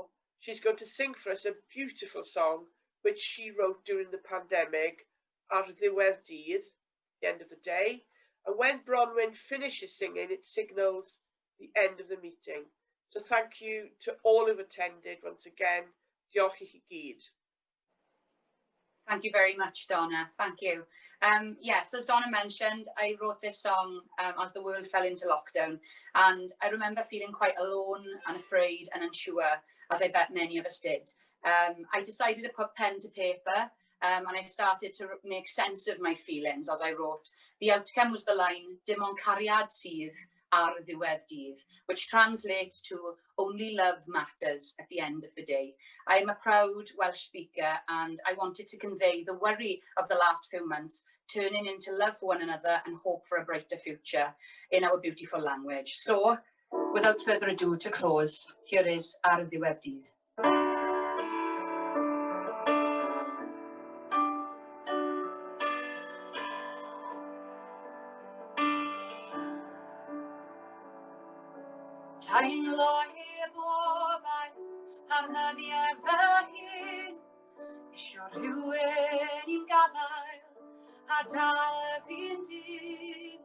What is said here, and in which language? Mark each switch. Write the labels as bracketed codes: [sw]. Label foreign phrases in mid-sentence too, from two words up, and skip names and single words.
[en] She's going to sing for us a beautiful song which she wrote during the pandemic, Ar Ddiwedd Dydd, the end of the day. And when Bronwyn finishes singing, it signals the end of the meeting. So thank you to all who've attended once again. [cy] Diolch I chi gyd. [en] Thank you very much, Donna. Thank you. Yes, as Donna mentioned, I wrote this song as the world fell into lockdown. And I remember feeling quite alone and afraid and unsure, as I bet many of us did. I decided to put pen to paper and I started to make sense of my feelings as I wrote. The outcome was the line, [cy] dim ond cariad sydd, ar ddiwedd dydd, [en] which translates to only love matters at the end of the day. I am a proud Welsh speaker and I wanted to convey the worry of the last few months turning into love for one another and hope for a brighter future in our beautiful language. So, without further ado, to close, here is Ar ddiwedd dydd. [cy] Ta'n lohe bobaith ar ddyddiau fy hun, isio rhywun i'n gafael a dal y fi'n dyn.